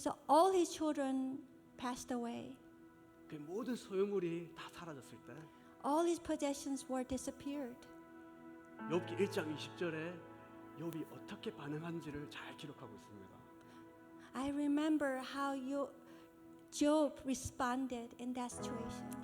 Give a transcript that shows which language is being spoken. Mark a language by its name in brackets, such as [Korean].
[English] All his children passed away. [Korean] 그의 모든 소유물이 다 사라졌을 때 [English] All his possessions were disappeared. [Korean] 욥기 1장 20절에 욥이 어떻게 반응한지를 잘 기록하고 있습니다. [English] I remember how Job responded in that situation.